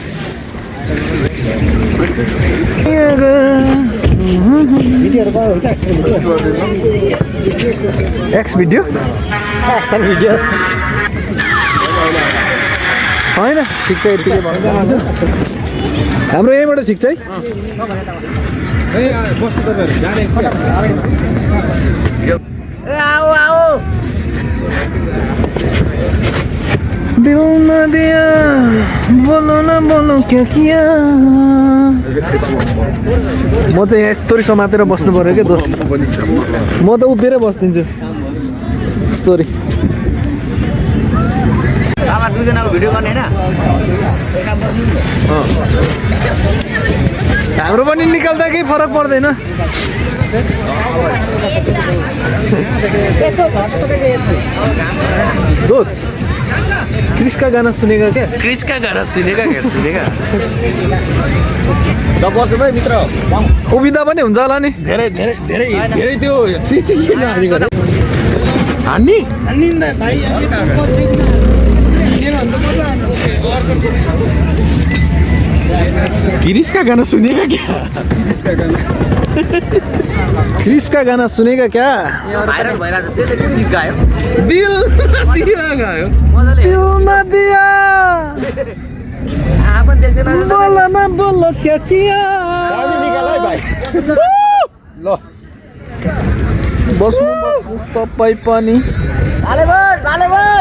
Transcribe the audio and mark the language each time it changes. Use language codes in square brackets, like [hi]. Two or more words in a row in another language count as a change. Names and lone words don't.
[ne] एक्स भिडियो होइन ठिक छ यतिकै हाम्रो यहीँबाट ठिक छ है [hi] दिल न दिया बोलो न बोलो क्या किया [ne] म चाहिँ यहाँ स्टोरी समातेर बस्नु पर्यो क्या दोस्त म त उभिएरै बस्दिन्छु स्टोरी आमा दुईजनाको भिडियो गर्ने होइन हाम्रो पनि निकाल्दा केही फरक पर्दैन [hi] दोस्त क्रिसका गाना सुनेगा क्या क्रिसका गाना सुनेका क्या सुनेका [ne] ल बस्नु भाइ मित्र उभिँदा पनि हुन्छ होला नि धेरै धेरै धेरै धेरै त्यो 360 हानी गरे हान्नी [hi] क्रिसका गाना सुनेगा क्या क्रिसका गाना सुनेगा क्या [ne] भाइरल भइरहेको छ त्यसले चाहिँ गीत गायो [hi] दिल दिया [ne] गायो [hi] दिल न दिया [ne] आफन देख्दैन [hi] बोला न बोलो क्या किया निकाल है भाइ [ne] ल बस्नु तपाईँ पनि भालेबोट भालेबोट